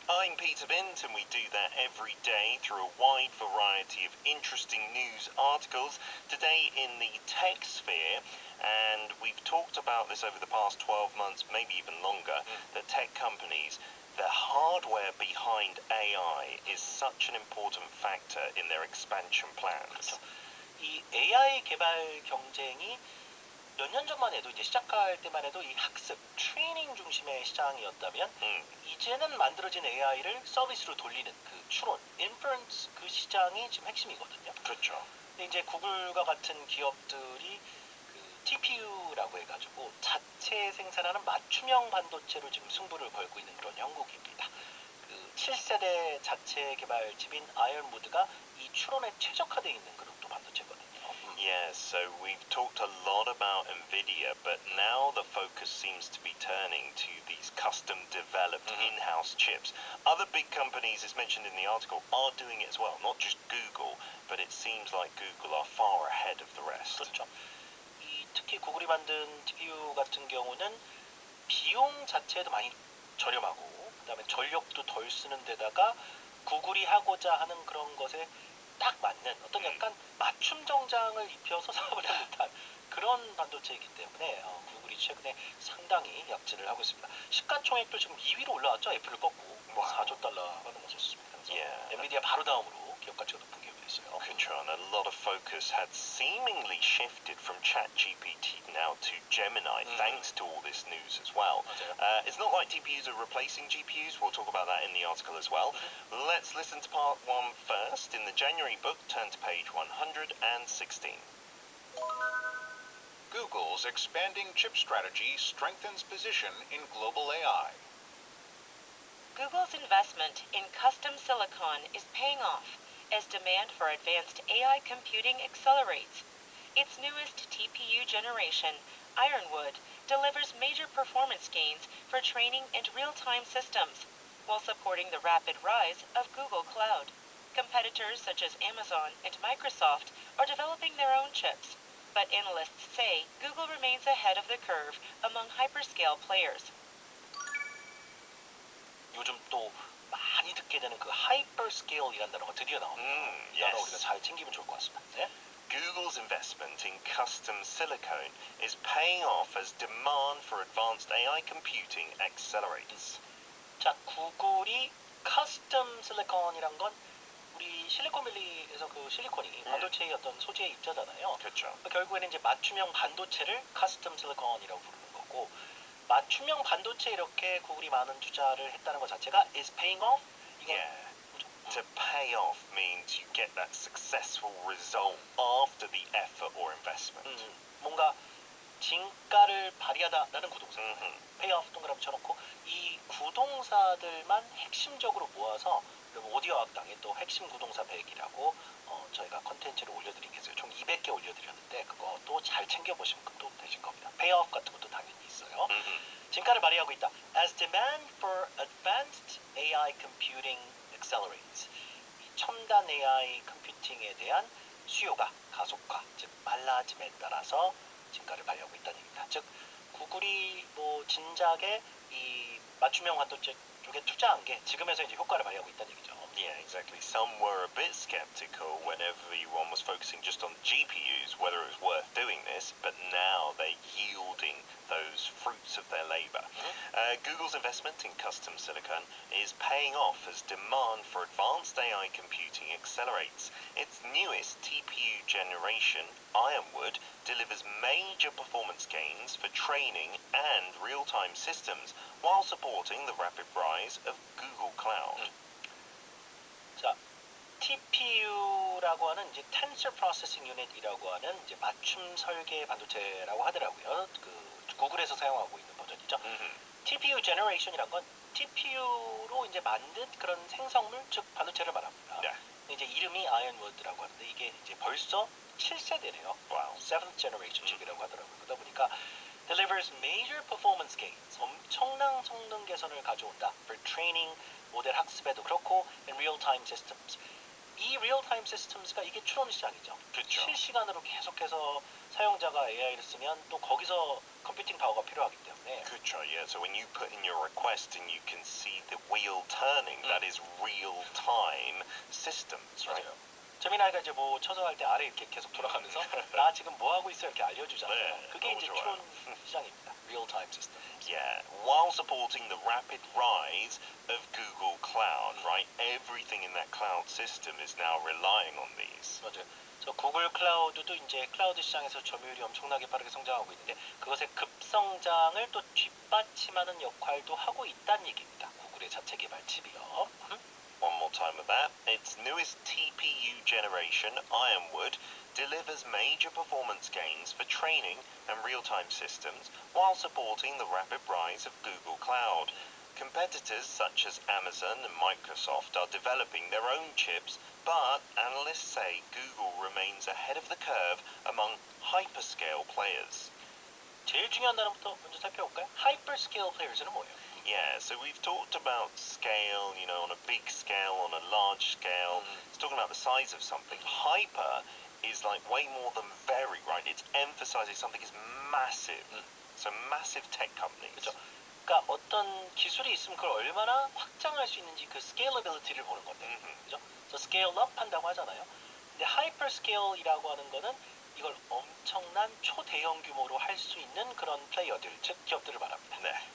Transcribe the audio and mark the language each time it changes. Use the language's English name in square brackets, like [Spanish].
[English] I'm Peter Bint, and we do that every day through a wide variety of interesting news articles. Today in the tech sphere, and we've talked about this over the past 12 months, maybe even longer, that tech companies, the hardware behind AI is such an important factor in their expansion plans. [Korean] 그렇죠. 이 AI 개발 경쟁이 몇 년 전만 해도 이제 시작할 때만 해도 이 학습, 트레이닝 중심의 시장이었다면 이제는 만들어진 AI를 서비스로 돌리는 그 추론, 인퍼런스 그 시장이 지금 핵심이거든요. 그렇죠. 근데 이제 구글과 같은 기업들이 그 TPU라고 해가지고 자체 생산하는 맞춤형 반도체로 지금 승부를 걸고 있는 그런 형국입니다. 그 7세대 자체 개발집인 아이언우드가 이 추론에 최적화되어 있는 그런 또 반도체거든요. [English] Yes, so we've talked a lot about NVIDIA, but now the focus seems to be turning to these custom-developed in-house chips. Other big companies, as mentioned in the article, are doing it as well, not just Google, but it seems like Google are far ahead of the rest. [Korean] 그렇죠. 특히 구글이 만든 TPU 같은 경우는 비용 자체도 많이 저렴하고 그다음에 전력도 덜 쓰는 데다가 구글이 하고자 하는 그런 것에 딱 맞는 어떤 약간 맞춤 정장을 입혀서 사업을 하는 듯한 그런 반도체이기 때문에 구글이 최근에 상당히 약진을 하고 있습니다. 시가총액도 지금 2위로 올라왔죠. 애플을 꺾고 4조 달러가 넘어섰습니다. 그래서 엔비디아 바로 다음으로 기업 가치가 높은 기업이 됐어요. 그렇죠. [English] And a lot of focus had seemingly shifted from ChatGPT now to Gemini, thanks to all this news as well. [Korean] 맞아요. [English] It's not like TPUs are replacing GPUs. We'll talk about that in the article as well. Let's listen to part one first. In the January book, turn to page 116. Google's expanding chip strategy strengthens position in global AI. Google's investment in custom silicon is paying off as demand for advanced AI computing accelerates. Its newest TPU generation, Ironwood, delivers major performance gains for training and real-time systems, while supporting the rapid rise of Google Cloud. Competitors such as Amazon and Microsoft are developing their own chips, but analysts say Google remains ahead of the curve among hyperscale players. [Korean] 요즘 또 많이 듣게 되는 그 하이퍼스케일이라는 단어가 드디어 나옵니다. 이 단어 우리가 잘 챙기면 좋을 것 같습니다. 네? [English] Google's investment in custom silicon is paying off as demand for advanced AI computing accelerates. [Korean] 자, 구글이 커스텀 실리콘이란 건 우리 실리콘밸리에서 그 실리콘이 반도체의 어떤 소재의 입자잖아요. 그렇죠. 결국에는 이제 맞춤형 반도체를 커스텀 실리콘이라고 부르는 거고 맞춤형 반도체 이렇게 구글이 많은 투자를 했다는 것 자체가 [English] is paying off. [Korean] 이건 뭐죠? [English] To pay off means you get that successful result after the effort or investment. [Korean] 뭔가 진가를 발휘하다라는 구동사. pay off 동그라미 쳐놓고 이 구동사들만 핵심적으로 모아서 여러분 오디오 학당에 또 핵심 구동사 100이라고 저희가 컨텐츠를 올려드리겠어요. 총 200개 올려드렸는데 그것도 잘 챙겨보시면 또 되실 겁니다. pay off 같은 것도 당연히 있어요. 진가를 발휘하고 있다. [English] As demand for advanced AI computing accelerates. [Korean] 이 첨단 AI 컴퓨팅에 대한 수요가 가속화, 즉 빨라짐에 따라서 진가를 발휘하고 있다는 얘기입니다. 즉 구글이 뭐 진작에 이 맞춤형 반도체 쪽에 투자한 게 지금에서 이제 효과를 발휘하고 있다는 얘기죠. [English] Yeah, exactly. Some were a bit skeptical when everyone was focusing just on GPUs, whether it was worth doing this, but now they're yielding those fruits of their labor. Google's investment in custom silicon is paying off as demand for advanced AI computing accelerates. Its newest TPU generation, Ironwood, delivers major performance gains for training and real-time systems while supporting the rapid rise of Google Cloud. [Korean] 자, TPU라고 하는 이제 Tensor Processing Unit이라고 하는 이제 맞춤 설계 반도체라고 하더라고요. 그 구글에서 사용하고 있는 버전이죠. TPU Generation이란 건 TPU로 이제 만든 그런 생성물, 즉 반도체를 말합니다. 이제 이름이 아이언우드라고 하는데 이게 이제 벌써 7세대래요. Wow. 7th Generation 칩이라고 하더라고요. 그러다 보니까 [English] delivers major performance gains. [Korean] 엄청난 성능 개선을 가져온다. [English] For training, [Korean] 모델 학습에도 그렇고, [English] and real-time systems. [Korean] 이 real-time systems가 이게 추론 시장이죠. 그쵸. 실시간으로 계속해서 사용자가 AI를 쓰면 또 거기서 컴퓨팅 파워가 필요하기 때문에 그쵸, yeah. [English] So when you put in your request and you can see the wheel turning, that is real-time systems, right? [Korean] 맞아요. 재미나이가 이제 뭐 쳐서 할 때 아래 이렇게 계속 돌아가면서 나 지금 뭐 하고 있어 이렇게 알려주잖아요. 네, 그게 너무 이제 좋아요. 추론 시장입니다. real-time system. [English] Yeah, while supporting the rapid rise of Google Cloud, right? Everything in that cloud system is now relying on these. [Korean] 맞아요. 그래서 구글 클라우드도 이제 클라우드 시장에서 점유율이 엄청나게 빠르게 성장하고 있는데 그것의 급성장을 또 뒷받침하는 역할도 하고 있다는 얘기입니다. 구글의 자체 개발 칩이요. [English] One more time with that. Its newest TPU generation, Ironwood, delivers major performance gains for training and real-time systems while supporting the rapid rise of Google Cloud. Competitors such as Amazon and Microsoft are developing their own chips, but analysts say Google remains ahead of the curve among hyperscale players. [Korean] 제일 중요한 단어부터 먼저 살펴볼까요? Hyperscale players는 뭐예요? [English] Yeah, so we've talked about scale, you know, on a big scale, on a large scale. It's talking about the size of something. Hyper is like way more than very, right? It's emphasizing something is massive. So massive tech companies. [Korean] 그렇죠. 그러니까 어떤 기술이 있으면 그걸 얼마나 확장할 수 있는지 그 scalability를 보는 건데, 그죠? 그래서 scale up 한다고 하잖아요. 근데 hyperscale이라고 하는 거는 이걸 엄청난 초대형 규모로 할 수 있는 그런 플레이어들, 즉 기업들을 말합니다. 네.